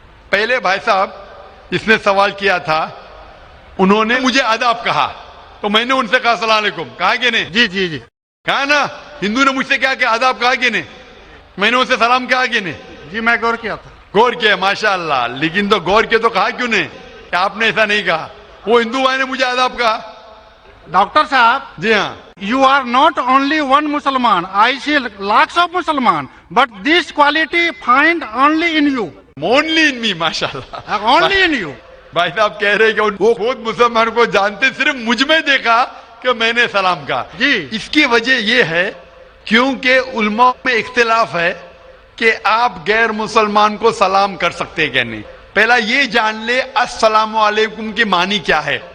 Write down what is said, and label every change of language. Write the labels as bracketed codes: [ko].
[ur] پہلے بھائی صاحب جس نے سوال کیا تھا انہوں نے مجھے آداب کہا تو میں نے ان سے کہا السلام علیکم، کہا کہ نہیں؟ جی کہا نا. ہندو نے مجھ سے کیا کہ آداب کہا کہ نہیں؟ میں نے ان سے سلام کہا کہ نہیں؟ جی میں غور کیا تھا. غور کیا ماشاء اللہ، لیکن تو غور کیا تو کہا کیوں نہیں کہ آپ نے ایسا نہیں کہا؟ وہ ہندو بھائی نے مجھے آداب کہا. ڈاکٹر صاحب جی ہاں، [en] you are not only one Musliman. I see lakhs of Musliman, but this quality find only in you. only in me ماشاء اللہ. Only in you. [ur] بھائی صاحب کہہ رہے کہ وہ خود مسلمان کو جانتے، صرف مجھ میں دیکھا کہ میں نے سلام کہا. جی. اس کی وجہ یہ ہے کیونکہ علماء میں اختلاف ہے کہ آپ غیر مسلمان کو سلام کر سکتے ہیں کہ نہیں. پہلا یہ جان لے السلام علیکم کی معنی کیا ہے.